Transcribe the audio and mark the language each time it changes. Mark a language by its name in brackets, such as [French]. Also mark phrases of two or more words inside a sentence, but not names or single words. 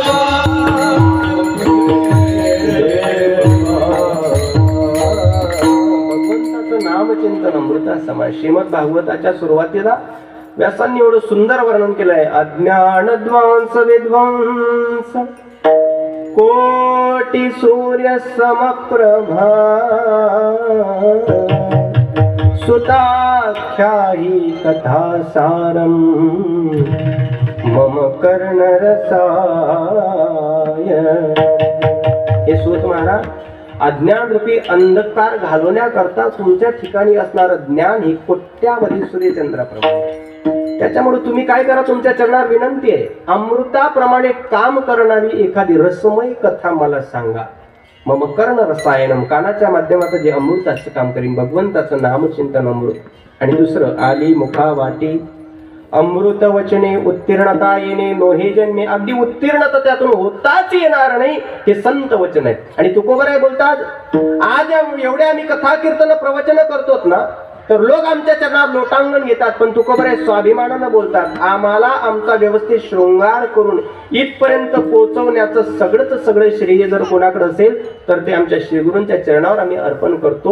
[Marathi] नामचिंतन अमृता समाज. श्रीमद भागवताच्या सुरुवातीला व्यासांनी एवढं सुंदर वर्णन केलंय. [Sanskrit] अज्ञान ध्वंस विध्वंस, कोटी सूर्य समप्रभा, सुताख्याही कथा सारम, मम कर्ण रसाय. [Marathi] हे सूत महाराज, अज्ञान रूपी अंधकार घालवण्याकरता तुमच्या ठिकाणी असणारं ज्ञान हे कोट्यावधी सूर्यचंद्राप्रमाणे. त्याच्यामुळे तुम्ही काय करा, तुमच्या चरणावर विनंती आहे, अमृताप्रमाणे काम करणारी एखादी रसमय कथा मला सांगा. [Sanskrit] मम कर्ण रसायनम, [Marathi] कानाच्या माध्यमात जे अमृताचं काम करीन, भगवंताचं नामचिंतन अमृत. आणि दुसरं, आली मुखा वाटी अमृत वचने उत्तीर्णता येणे नोहे जन्मे. अगदी उत्तीर्णता त्यातून होताच येणार नाही, हे संत वचन आहे. आणि तुकोबराय बोलतात, आज एवढ्या आम्ही कथा कीर्तन प्रवचन करतोत ना, तर लोक आमच्या चरणावर लोटांगण घेतात, पण तुकोबराय स्वाभिमानानं बोलतात, आम्हाला आमचा व्यवस्थित शृंगार करून इथपर्यंत पोहोचवण्याचं सगळं श्रेय जर कोणाकडे असेल तर ते आमच्या श्रीगुरूंच्या चरणावर आम्ही अर्पण करतो.